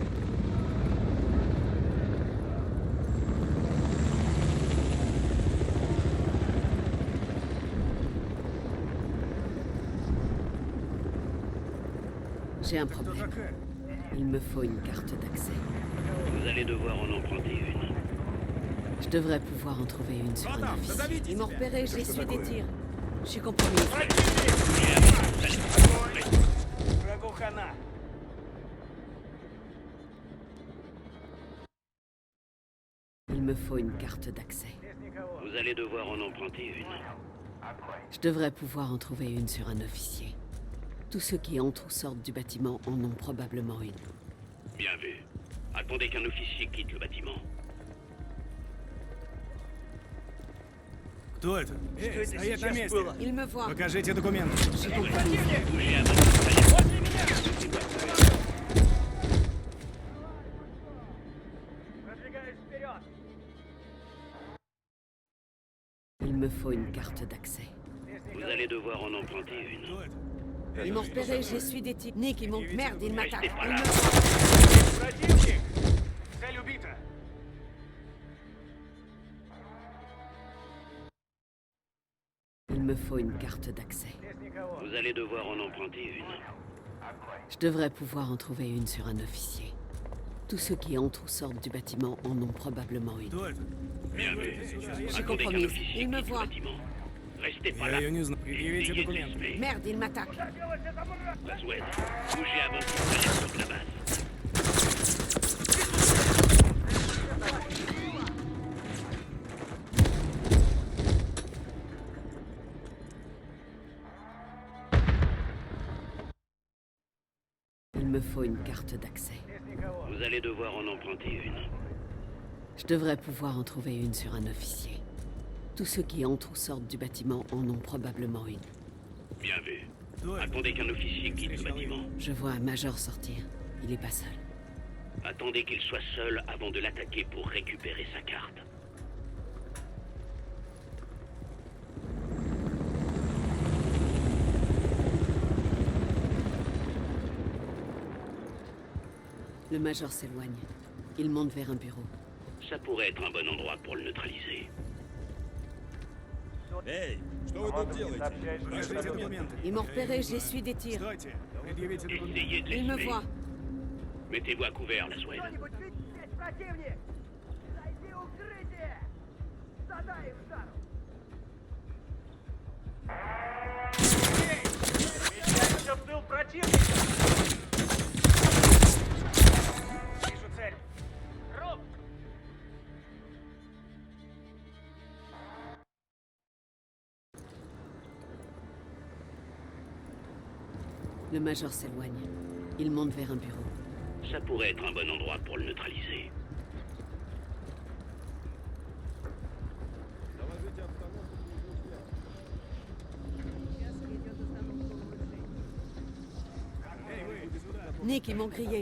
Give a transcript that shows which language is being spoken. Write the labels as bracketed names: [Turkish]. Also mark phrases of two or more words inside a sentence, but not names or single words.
[French] J'ai un problème. Il me faut une carte d'accès. Vous allez devoir en emprunter une. Je devrais pouvoir en trouver une sur un officier. Ils m'ont repéré, j'ai essuyé des tirs. Je suis compromise. [Russian] Врагу хана. [French] Il me faut une carte d'accès. Vous allez devoir en emprunter une. Je devrais pouvoir en trouver une sur un officier. Tous ceux qui entrent ou sortent du bâtiment en ont probablement une. Bien vu. Attendez qu'un officier quitte le bâtiment. [Russian] Кто это? Эй, стоять на месте! [French] Il me voit. [Russian] Покажите документы. [French] J'ai compris. Bougez à votre installation. [Russian] Продвигаюсь вперед. [French] Il me faut une carte d'accès. Vous allez devoir en emprunter une. [Russian] Кто это? [French] Ils m'ont repéré, j'ai su des types. Nick, ils m'ont... Merde, ils m'attaquent. Restez pas Ils là. me... [Russian] Противник! Цель убита. [French] Il me faut une carte d'accès. [Russian] Здесь никого. [French] Vous allez devoir en emprunter une. Je devrais pouvoir en trouver une sur un officier. Tous ceux qui entrent ou sortent du bâtiment en ont probablement une. [Russian] Кто это? [French] Bien vu. J'ai Attendez compris. qu'un officier Il me quitte le voit. bâtiment. Restez pas [Russian] Я [French] là. [Russian] ее не знаю. Предъявите [French] Essayez de [Russian] документы. [French] l'espace. Merde, ils m'attaquent. Laswell, bougez à votre installation de la base. Il me faut une carte d'accès. Vous allez devoir en emprunter une. Je devrais pouvoir en trouver une sur un officier. Tous ceux qui entrent ou sortent du bâtiment en ont probablement une. Bien vu. [Russian] Кто это? [French] Attendez qu'un officier quitte le bâtiment. Je vois un major sortir. Il est pas seul. Attendez qu'il soit seul avant de l'attaquer pour récupérer sa carte. Le major s'éloigne. Il monte vers un bureau. Ça pourrait être un bon endroit pour le neutraliser. [Russian] Эй, что вы тут делаете? Покажите документы. [French] Ils m'ont repéré, j'ai su des tirs. [Russian] Стойте. Предъявите документы. [French] Essayez de Il me l'espace. voit. Mettez-vous à couvert, Laswell. [Russian] Противник! Зайди в укрытие! Задай их жару! Встречаемся в тыл противника. Вижу цель. Роб! [French] Le major s'éloigne. Il monte vers un bureau. Ça pourrait être un bon endroit pour le neutraliser. Nick, ils m'ont grillé.